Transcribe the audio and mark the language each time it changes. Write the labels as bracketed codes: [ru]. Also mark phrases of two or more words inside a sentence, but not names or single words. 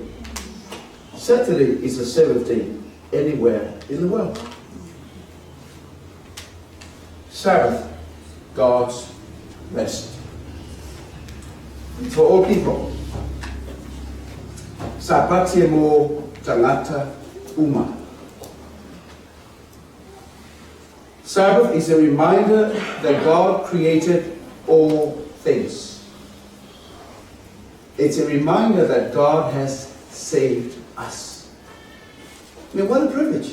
[en] Saturday is the 7th day anywhere in the world. Sabbath, God's rest. For all people. [sm] Sabbath mo Tagata uma. [en] Sabbath is a reminder that God created all things. It's a reminder that God has saved us. I mean, what a privilege.